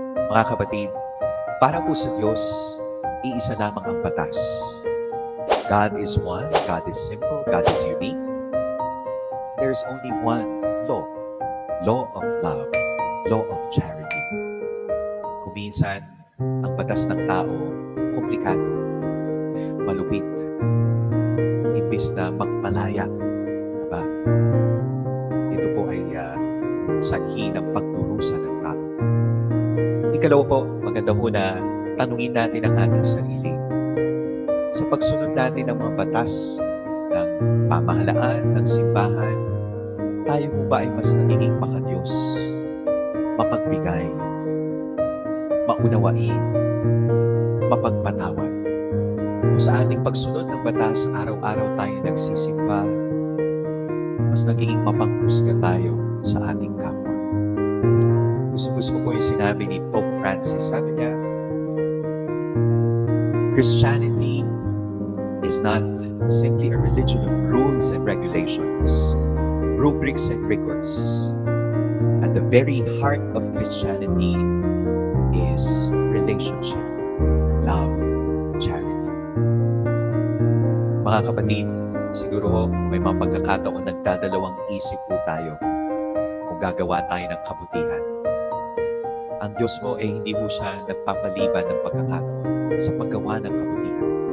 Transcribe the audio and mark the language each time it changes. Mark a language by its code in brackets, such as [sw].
[tl] Mga kapatid, para po sa Diyos, iisa lamang ang batas. [en] God is one, God is simple, God is unique. There's only one law, law of love, law of charity. [tl] Kung minsan, ang batas ng tao, komplikado, malupit, imbis na magpalaya. Diba? Ito po ay sanhi ng pagdurusa ng tao. Ikalawa po, maganda po na tanungin natin ang ating sarili. Sa pagsunod natin ng mga batas ng pamahalaan, ng simbahan, tayo po ba ay mas nagiging makadiyos, mapagbigay, maunawain, mapagpatawad? O sa ating pagsunod ng batas, araw-araw tayo nagsisimba, mas nagiging mapanghusga tayo sa ating kapwa. Gusto ko po yung sinabi ni Pope Francis. Sabi niya, [en] Christianity is not simply a religion of rules and regulations, rubrics and rigors. At the very heart of Christianity is relationship, love, charity. [tl] Mga kapatid, siguro may mga pagkakataon nagdadalawang isip po tayo kung gagawa tayo ng kabutihan. Ang Diyos mo ay hindi mo siya nagpapaliban ng pagkakataon sa paggawa ng kabutihan.